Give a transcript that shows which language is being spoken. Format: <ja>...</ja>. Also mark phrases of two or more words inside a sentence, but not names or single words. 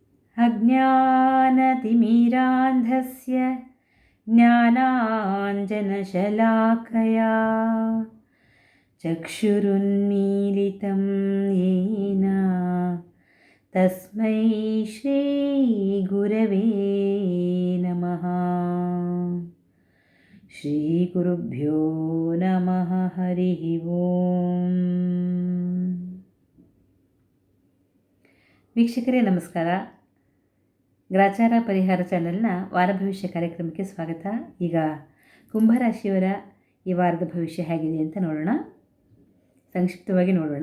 <sa>अज्ञानतिमिरान्धस्य ज्ञानाञ्जनशलाकया चक्षुरुन्मीलितं येन तस्मै श्रीगुरवे नमः। श्रीगुरुभ्यो नमः. हरि ॐ.</sa> <kn>ವೀಕ್ಷಕರೇ ನಮಸ್ಕಾರ. ಗ್ರಾಚಾರ ಪರಿಹಾರ ಚಾನೆಲ್ನ ವಾರ ಭವಿಷ್ಯ ಕಾರ್ಯಕ್ರಮಕ್ಕೆ ಸ್ವಾಗತ. ಈಗ ಕುಂಭರಾಶಿಯವರ ಈ ವಾರದ ಭವಿಷ್ಯ ಹೇಗಿದೆ ಅಂತ ನೋಡೋಣ. ಸಂಕ್ಷಿಪ್ತವಾಗಿ ನೋಡೋಣ.</kn>